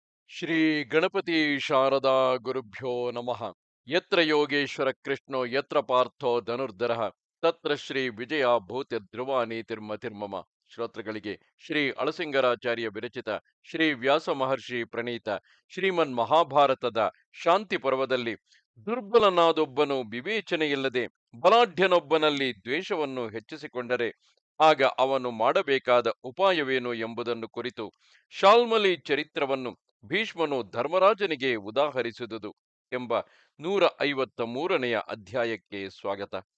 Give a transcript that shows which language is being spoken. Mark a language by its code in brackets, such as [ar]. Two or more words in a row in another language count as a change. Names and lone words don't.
[sa] ಶ್ರೀ ಗಣಪತಿ ಶಾರದಾ ಗುರುಭ್ಯೋ ನಮಃ. ಯತ್ರ ಯೋಗೇಶ್ವರ ಕೃಷ್ಣೋ ಯತ್ರ ಪಾರ್ಥೋ ಧನುರ್ಧರಃ ತತ್ರ ಶ್ರೀ ವಿಜಯ ಭೂತಿ ಧ್ರುವ ನೀತಿರ್ಮತಿರ್ಮಮ. [kn] ಶ್ರೋತೃಗಳಿಗೆ ಶ್ರೀ ಅಳಸಿಂಗರಾಚಾರ್ಯ ವಿರಚಿತ ಶ್ರೀ ವ್ಯಾಸ ಮಹರ್ಷಿ ಪ್ರಣೀತ ಶ್ರೀಮನ್ ಮಹಾಭಾರತದ ಶಾಂತಿ ಪರ್ವದಲ್ಲಿ ದುರ್ಬಲನಾದೊಬ್ಬನು ವಿವೇಚನೆಯಿಲ್ಲದೆ ಬಲಾಢ್ಯನೊಬ್ಬನಲ್ಲಿ ದ್ವೇಷವನ್ನು ಹೆಚ್ಚಿಸಿಕೊಂಡರೆ ಆಗ ಅವನು ಮಾಡಬೇಕಾದ ಉಪಾಯವೇನು ಎಂಬುದನ್ನು ಕುರಿತು ಶಾಲ್ಮಲಿ ಚರಿತ್ರವನ್ನು ಭೀಷ್ಮನು ಧರ್ಮರಾಜನಿಗೆ ಉದಾಹರಿಸಿದುದು ಎಂಬ 153ನೆಯ ಅಧ್ಯಾಯಕ್ಕೆ ಸ್ವಾಗತ.